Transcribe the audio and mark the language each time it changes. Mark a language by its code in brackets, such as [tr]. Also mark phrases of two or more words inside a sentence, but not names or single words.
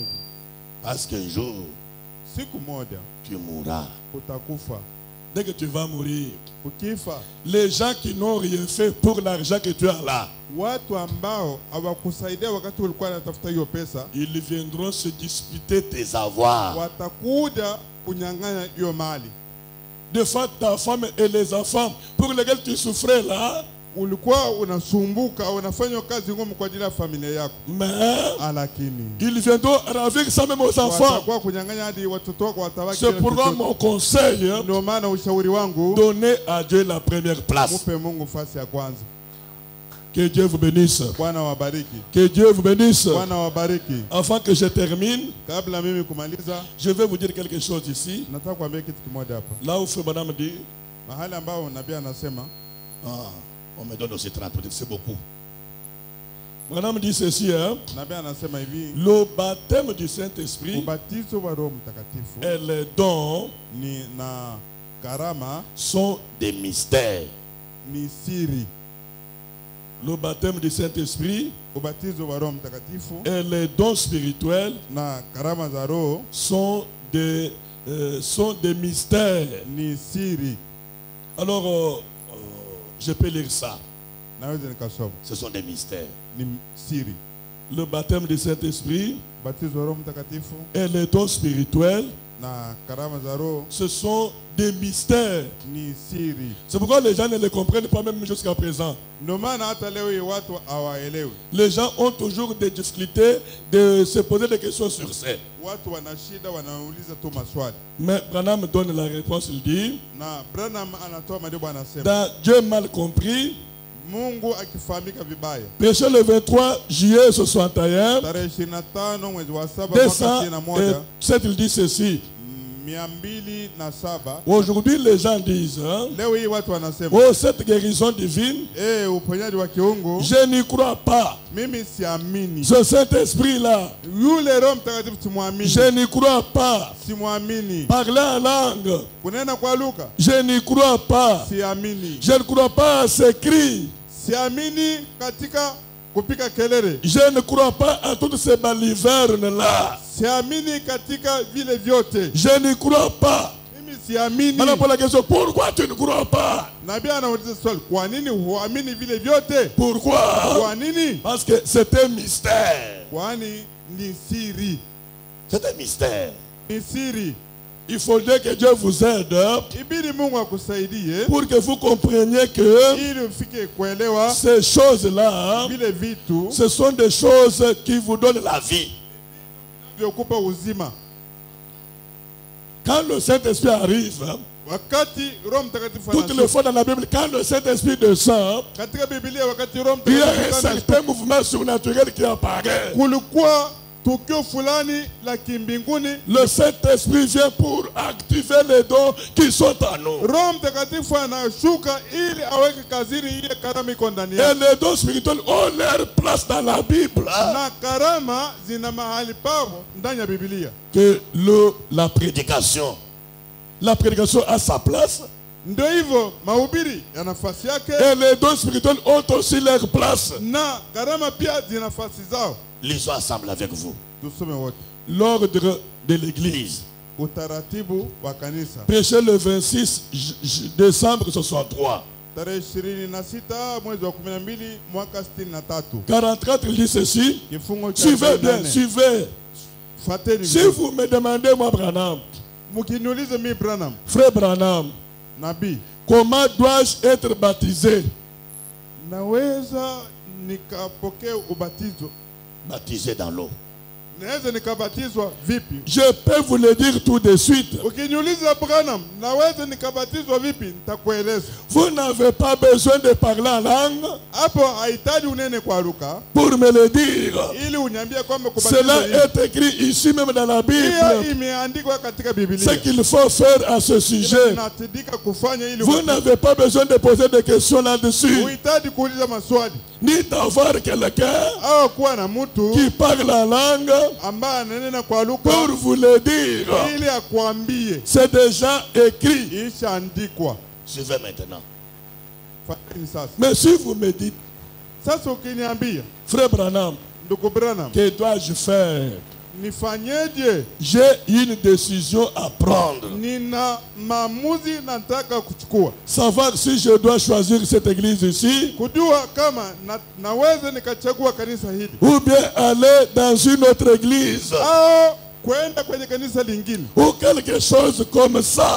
[fr] Parce qu'un jour, [sw] Siku moja [fr] tu mourras. [sw] utakufa. [fr] Dès que tu vas mourir, [sw] Ukifa, [fr] les gens qui n'ont rien fait pour l'argent que tu as là, [sw] watu ambao hawakusaidia wakati ulikuwa unatafuta hiyo pesa, [fr] ils viendront se disputer tes avoirs. [sw] watakuja kunyang'anya hiyo mali. [fr] De fois, ta femme et les enfants pour lesquels tu souffrais là, [sw] Ulikuwa unasumbuka, unafanya kazi ngumu kwa ajili ya familia yako. [fr] mais [sw] Lakini [fr] ils viendront ravir ça même aux enfants. [sw] watakuwa kunyang'anya hadi watoto wako watabaki. [fr] C'est pourquoi mon conseil, [sw] Ndio maana ushauri wangu, [fr] donnez à Dieu la première place. [sw] mupe Mungu fasi ya kwanza. [fr] Que Dieu vous bénisse. [sw] Bwana wabariki. [fr] Que Dieu vous bénisse. [sw] Bwana wabariki. [fr] Avant que je termine, [sw] Kabla mimi kumaliza, [fr] je vais vous dire quelque chose ici. [sw] nataka kuambia kitu kimoja hapa. [fr] Là où Frère Madame dit, [sw] Mahali ambao nabii anasema, [fr] on me donne aussi 30 minutes, c'est beaucoup. Madame dit ceci, [sw] nabii anasema hivi, [fr] le baptême du Saint-Esprit [sw] ubatizo wa Roho Mtakatifu [fr] et les dons [sw] ni na karama [fr] sont des mystères. [sw] ni siri. [fr] Le baptême du Saint-Esprit [sw] Ubatizo wa Roho Mtakatifu [fr] et les dons spirituels [sw] na karama za Roho [fr] sont des mystères. [sw] ni siri. [fr] Alors, je peux lire ça. [sw] Naweza nikasoma. [fr] Ce sont des mystères. [sw] Ni siri. [fr] Le baptême du Saint-Esprit [sw] Ubatizo wa Roho Mtakatifu [fr] et les dons spirituels, [sw] na karama za Roho [fr] ce sont des mystères. [sw] ni siri. [fr] C'est pourquoi les gens ne les comprennent pas même jusqu'à présent. [sw] Ndio maana hata leo hii watu hawaelewi. [fr] Les gens ont toujours des difficultés de se poser des questions sur ça. [sw] Watu wana shida, wanauliza tu maswali. [fr] Mais Branham donne la réponse, il dit, [sw] Na Branham anatoa majibu, anasema [fr] dans Dieu mal compris, [sw] Mungu akifahamika vibaya. [fr] péché le 23 juillet 61, [sw] Tarehe 25 mwezi wa 7 mwaka 61, 207, [fr] il dit ceci. [sw] 207. [fr] Aujourd'hui, les gens disent, [sw] Leo hii watu wanasema, [fr] oh, cette guérison divine, [sw] uponyaji wa kiungu, [fr] je n'y crois pas. [sw] mimi siamini. [fr] Ce Saint-Esprit-là, [sw] Yule Roho Mtakatifu simwamini. [fr] je n'y crois pas. [sw] Simwamini. [fr] Parler en langue, [sw] Kunena kwa lugha, [fr] je n'y crois pas. [sw] siamini. [fr] Je ne crois pas à ces cris. [sw] Siamini katika kupika kelele. [fr] Je ne crois pas à toutes ces balivernes-là. [sw] Siamini katika vile vyote. [fr] Je n'y crois pas. [sw] Mimi siamini. [fr] Maintenant, pour la question, pourquoi tu ne crois pas? [sw] Nabii anauliza swali, kwa nini huamini vile vyote? [fr] Pourquoi? [sw] Kwa nini? [fr] Parce que c'est un mystère. [sw] Kwani ni siri. [fr] C'est un mystère. [sw] Ni siri. [fr] Il faudrait que Dieu vous aide [sw] Ibidi Mungu akusaidie [fr] pour que vous compreniez que [sw] ili ufike kuelewa [fr] ces choses-là, [sw] vile vitu [fr] ce sont des choses qui vous donnent la vie. [sw] vyokupa uzima. [fr] Quand le Saint-Esprit arrive, [sw] Wakati Roho Mtakatifu [fr] toutes les fois dans la Bible, quand le Saint-Esprit descend, [sw] katika Biblia, wakati Roho [fr] il y a un [sw] Mtakatifu [fr] certain mouvement surnaturel qui apparaît. [sw] kulikuwa tukio fulani la kimbinguni. [fr] Le Saint-Esprit vient pour activer les dons qui sont en nous. [sw] Roho Mtakatifu anashuka ili aweke kazini ile karama iko ndani [fr] Et [sw] yake. [fr] les dons spirituels ont leur place dans la Bible. [sw] Na karama zina mahali pao ndani ya Biblia. [fr] Que la prédication la prédication a sa place. [sw] Ndio hivyo mahubiri ya nafasi yake. [fr] Et les dons spirituels ont aussi leur place. [sw] Na karama pia zina nafasi zao. [fr] Lisons ensemble avec vous. [sw] Tusome wote. [fr] L'ordre de l'église. [sw] Utaratibu wa kanisa. [fr] Prêché le 26 décembre 63. [sw] Tarehe 26 mwezi wa 12 mwaka 63. [fr] 44 il dit ceci. [sw] Kifungo cha [fr] Suivez bien, suivez. [sw] Fateni. [fr] Si vous me demandez moi Branham, [sw] mukiniulize mi Branham, [fr] frère Branham, [sw] nabii, [fr] comment dois-je être baptisé? [sw] Naweza nikapokea ubatizo. [fr] Baptisé dans l'eau. [sw] Naweza nikabatizwa vipi? [fr] Je peux vous le dire tout de suite. [sw] Ukiniuliza Branham, naweza nikabatizwa vipi? Nitakueleza. [fr] Vous n'avez pas besoin de parler en langue. [sw] Hapo haitaji unene kwa lugha. [fr] Pour me le dire. [sw] Ili uniambie kwamba kubatizwa. [fr] Cela est écrit ici même dans la Bible. [sw] Hiyo imeandikwa katika Biblia. [fr] Ce qu'il faut faire à ce sujet. Vous n'avez pas besoin de poser des questions là-dessus. [sw] Uhitaji kuuliza maswali. [fr] Ni d'avoir quelqu'un [sw] au kuwa na mtu [fr] qui parle en langue [sw] ambaye ananena kwa lugha [fr] pour vous le dire. [sw] Ili akwambie. [fr] C'est déjà écrit. [sw] Ishaandikwa. [fr] Suivez maintenant. [sw] Sasa. [fr] Mais si vous me dites, [sw] sasa ukiniambia, [fr] frère Branham, [sw] ndugu Branham, [fr] que dois-je faire? [sw] Nifanyeje? [fr] J'ai une décision à prendre. [sw] Nina maamuzi nataka kuchukua. [fr] Savoir si je dois choisir cette église ici. [sw] Kujua kama naweza nikachagua kanisa hili. [fr] Ou bien aller dans une autre église. [sw] Au kwenda kwenye kanisa lingine. [fr] Ou quelque chose comme ça.